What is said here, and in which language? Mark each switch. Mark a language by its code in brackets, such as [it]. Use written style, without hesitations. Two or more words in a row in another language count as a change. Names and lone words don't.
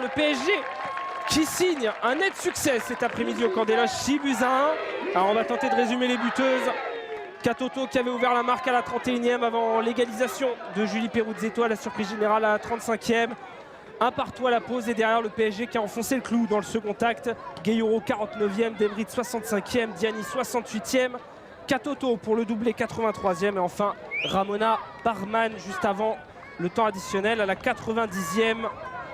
[fr] Le PSG qui signe un net succès cet après-midi au camp des Loges, 6-1. Alors on va tenter de résumer les buteuses. Katoto qui avait ouvert la marque à la 31e avant l'égalisation de Julie Peruzzetto à la surprise générale à la 35e. 1-1 à la pause et derrière le PSG qui a enfoncé le clou dans le second acte. Gueyoro 49e, Debrit 65e, Diani 68e. Katoto pour le doublé 83e et enfin Ramona Barman juste avant le temps additionnel à la 90e.